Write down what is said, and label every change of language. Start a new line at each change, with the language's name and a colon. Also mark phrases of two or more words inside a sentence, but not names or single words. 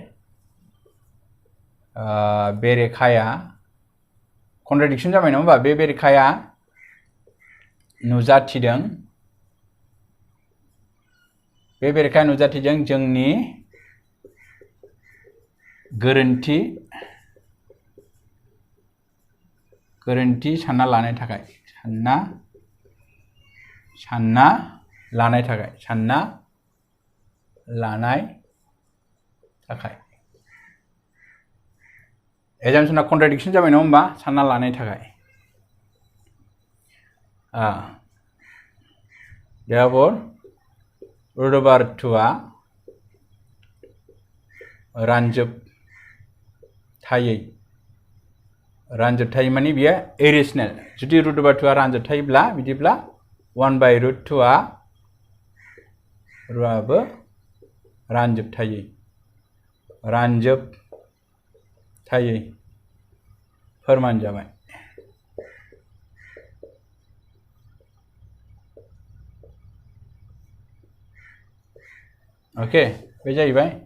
Bodo: बेरेखाया कन्ट्राडिक्शन जाबाय नङा होमबा बे बेरेखाया नुजाथिदों जोंनि गोरोन्थि सानना लानाय थाखाय एजाम्पसना कन्ट्राडिक्शन जाबाय नङा होमबा सानना लानाय थाखाय therefore
English: root over 2
Bodo: आ रानजोबथायै माने बियो इरेशनेल जुदि
English: root over 2
Bodo: आ रानजोबथायोब्ला बिदिब्ला
English: 1 by root 2
Bodo: आ रुआबो रानजोबथायै फोरमान जाबाय ओके बे जाहैबाय